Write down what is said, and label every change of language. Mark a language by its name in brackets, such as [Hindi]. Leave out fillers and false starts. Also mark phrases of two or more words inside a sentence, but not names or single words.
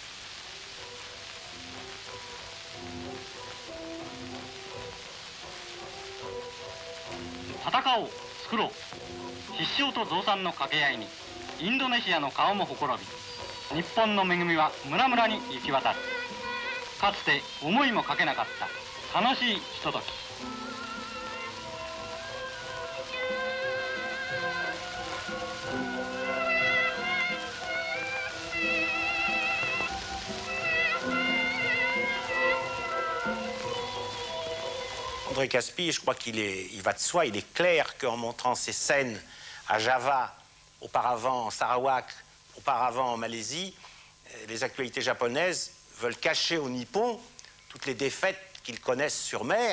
[Japanese] 戦おう、作ろう。必勝と増産の掛け合いにインドネシアの顔もほころび、日本の恵みは村々に行き渡る。かつて思いもかけなかった楽しいひととき。 [French] André Caspi, je crois il va de soi, il est clair qu'en montrant ces scènes à Java, auparavant en Sarawak, auparavant en Malaisie, les actualités japonaises veulent cacher aux Nippons toutes les défaites qu'ils connaissent sur mer.